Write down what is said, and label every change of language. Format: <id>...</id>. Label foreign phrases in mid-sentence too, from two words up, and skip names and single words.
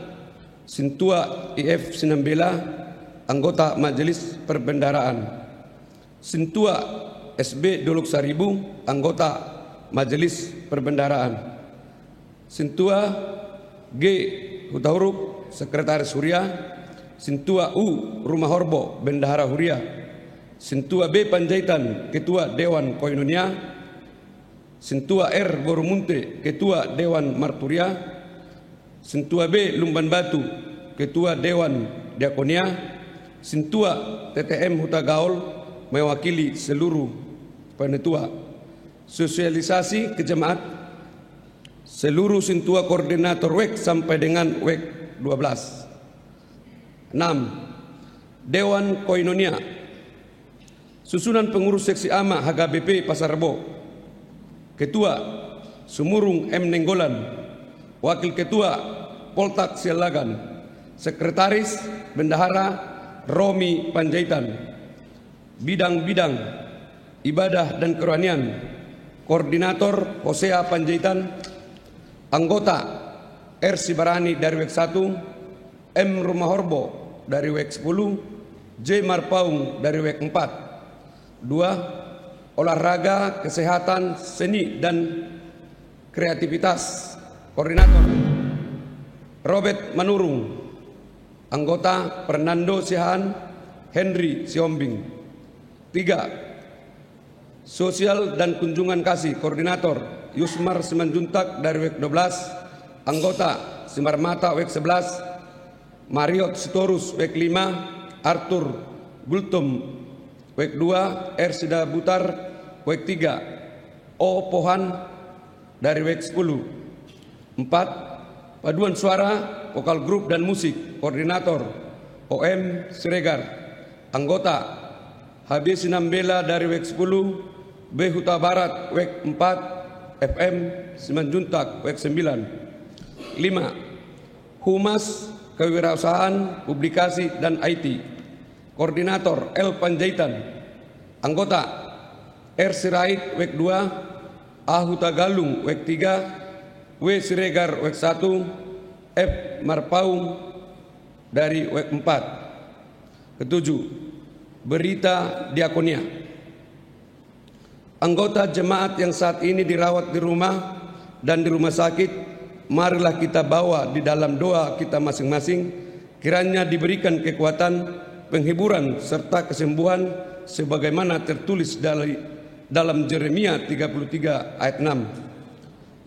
<id>Sintua IF Sinambela, Anggota Majelis Perbendaraan, Sintua SB Dolok Saribu, Anggota Majelis Perbendaraan, Sintua G Hutahuruk, Sekretaris Huria, Sintua U Rumah Horbo, Bendahara Huria, Sintua B Panjaitan, Ketua Dewan Koinonia, Sintua R Borumunte, Ketua Dewan Marturia, Sintua B Lumban Batu, Ketua Dewan Diakonia, Sintua TTM Huta Gaul mewakili seluruh penetua. Sosialisasi ke jemaat seluruh Sintua koordinator WEK sampai dengan WEK 12. 6. Dewan Koinonia, susunan pengurus seksi AMA HKBP Pasar Rebo, Ketua Sumurung M. Nenggolan, Wakil Ketua Poltak Sialagan, Sekretaris Bendahara Romi Panjaitan, Bidang-bidang Ibadah dan Kerohanian, Koordinator Hosea Panjaitan, Anggota R. Sibarani dari WEK 1, M. Rumah Horbo dari WEK 10, J. Marpaung dari WEK 4. 2. Olahraga, kesehatan, seni dan Kreativitas, Koordinator Robert Manurung. Anggota Fernando Sihaan, Henry Siombing. 3. Sosial dan Kunjungan Kasih, Koordinator Yusmar Simanjuntak dari WEK 12. Anggota Simarmata WEK 11. Mariot Sitorus WEK 5. Arthur Gultum WEK 2. Ersida Butar WEK 3. O Pohan dari WEK 10. 4. Paduan Suara, Vokal Grup dan Musik, Koordinator OM Siregar. Anggota HB Sinambela dari WEK 10. B Huta Barat WEK 4. FM Simanjuntak WEK 9. 5. Humas Kewirausahaan, Publikasi dan IT, Koordinator L. Panjaitan. Anggota R. Sirait WEK 2. A. Huta Galung WEK 3. W. Siregar WEK 1. F. Marpaung dari WEK 4. Ketujuh, Berita Diakonia. Anggota jemaat yang saat ini dirawat di rumah dan di rumah sakit, marilah kita bawa di dalam doa kita masing-masing, kiranya diberikan kekuatan, penghiburan serta kesembuhan sebagaimana tertulis dalam Yeremia 33 ayat 6.</id>